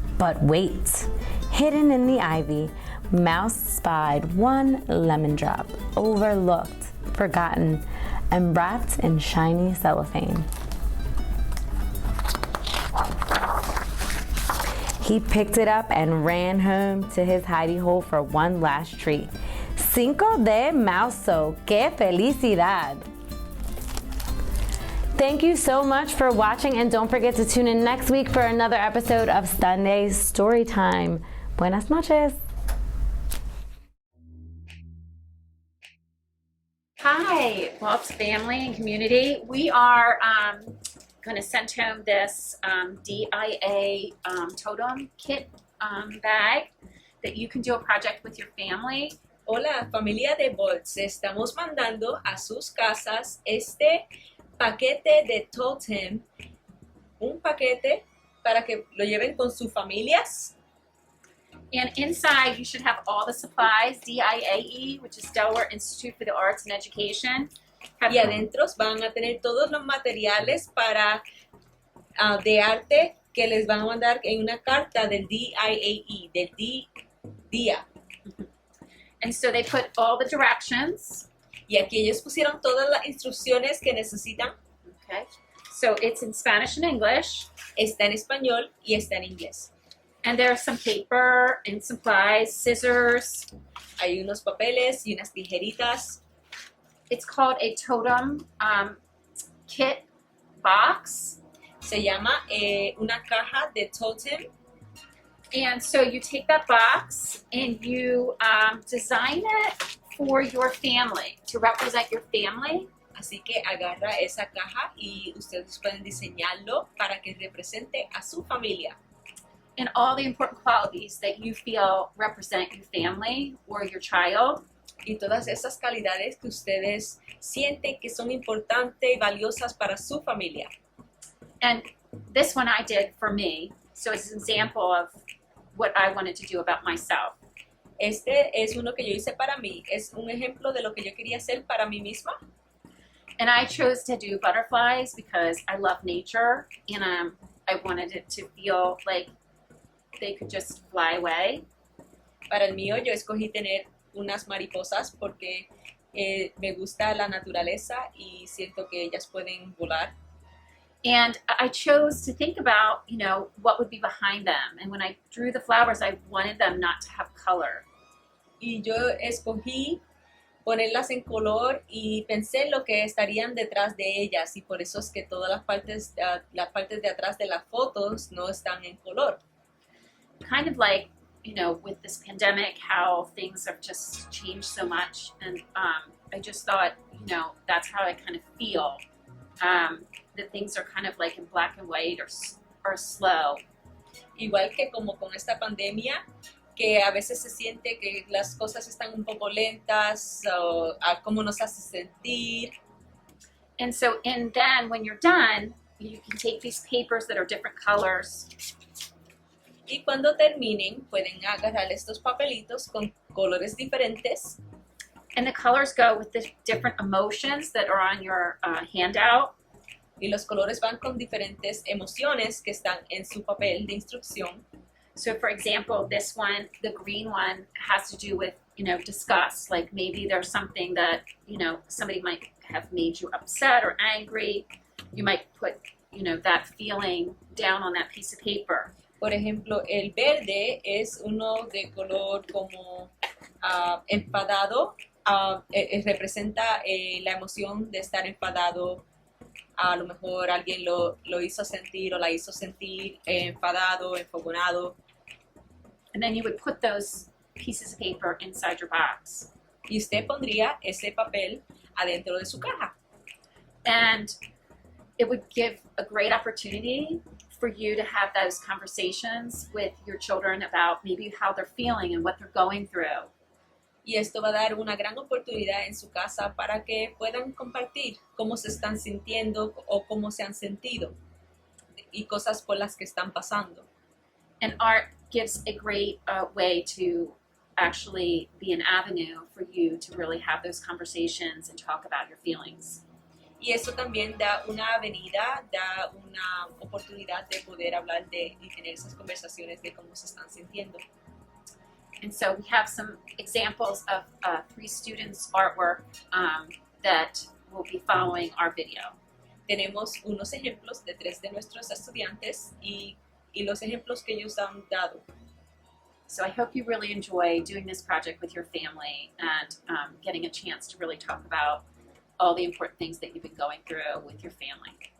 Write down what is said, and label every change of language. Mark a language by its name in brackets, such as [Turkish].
[English] But wait! Hidden in the ivy, Mouse spied one lemon drop, overlooked, forgotten, and wrapped in shiny cellophane. He picked it up and ran home to his hidey hole for one last treat. [Spanish] Cinco de Maso, qué felicidad! [English] Thank you so much for watching, and don't forget to tune in next week for another episode of Sunday Storytime. [Spanish] Buenas noches. [English] Hi, Bob's family and community. We are going to send home this DIA totem kit bag that you can do a project with your family. [Spanish] Hola, familia de Bolts. Estamos mandando a sus casas este paquete de totem, un paquete para que lo lleven con sus familias. [English] And inside, you should have all the supplies, DIAE, which is Delaware Institute for the Arts and Education. [Spanish] Y adentro van a tener todos los materiales para de arte que les van a mandar en una carta del DIAE, del DIA. [English] And so they put all the directions. [Spanish] Y aquí ellos pusieron todas las instrucciones que necesitan. [English] Okay. So it's in Spanish and English. [Spanish] Está en español y está en inglés. [English] And there's some paper and supplies, scissors. [Spanish] Hay unos papeles y unas tijeritas. [English] It's called a totem kit box. [Spanish] Se llama una caja de totem. [English] And so you take that box and you design it for your family, to represent your family. [Spanish] Así que agarra esa caja y ustedes pueden diseñarlo para que represente a su familia. [English] And all the important qualities that you feel represent your family or your child. [Spanish] Y todas esas calidades que ustedes sienten que son importantes y valiosas para su familia. [English] And this one I did for me, so it's an example of what I wanted to do about myself. [Spanish] Este es uno que yo hice para mí. Es un ejemplo de lo que yo quería hacer para mí misma. [English] And I chose to do butterflies because I love nature, and I wanted it to feel like they could just fly away. [Spanish] Para el mío yo escogí tener unas mariposas porque me gusta la naturaleza y siento que ellas pueden volar. [English] And I chose to think about, what would be behind them. And when I drew the flowers, I wanted them not to have color. [Spanish] Y yo escogí ponerlas en color y pensé en lo que estarían detrás de ellas y por eso es que todas las partes de atrás de las fotos no están en color. [English] Kind of like, with this pandemic, how things have just changed so much. And I just thought, that's how I kind of feel. That things are kind of like in black and white or slow. [Spanish] Igual que como con esta pandemia, que a veces se siente que las cosas están un poco lentas o a cómo nos hace sentir. [English] And then when you're done, you can take these papers that are different colors. [Spanish] Y cuando terminen, pueden agarrar estos papelitos con colores diferentes. [English] And the colors go with the different emotions that are on your handout. [Spanish] Y los colores van con diferentes emociones que están en su papel de instrucción. [English] So for example, this one, the green one, has to do with, disgust. Like maybe there's something that, somebody might have made you upset or angry. You might put, that feeling down on that piece of paper. [Spanish] Por ejemplo, el verde es uno de color como enfadado. Representa la emoción de estar enfadado. A lo mejor alguien lo hizo sentir o la hizo sentir enfadado, enfogonado. [English] And then you would put those pieces of paper inside your box. [Spanish] Y usted pondría ese papel adentro de su caja. [English] And it would give a great opportunity for you to have those conversations with your children about maybe how they're feeling and what they're going through. [Spanish] Y esto va a dar una gran oportunidad en su casa para que puedan compartir cómo se están sintiendo o cómo se han sentido y cosas por las que están pasando. [English] And art gives a great way to actually be an avenue for you to really have those conversations and talk about your feelings. [Spanish] Y eso también da una avenida, da una oportunidad de poder hablar y tener esas conversaciones de cómo se están sintiendo. [English] And so we have some examples of 3 students' artwork that will be following our video. [Spanish] Tenemos unos ejemplos de 3 de nuestros estudiantes y los ejemplos que ellos han dado. [English] So I hope you really enjoy doing this project with your family and getting a chance to really talk about all the important things that you've been going through with your family.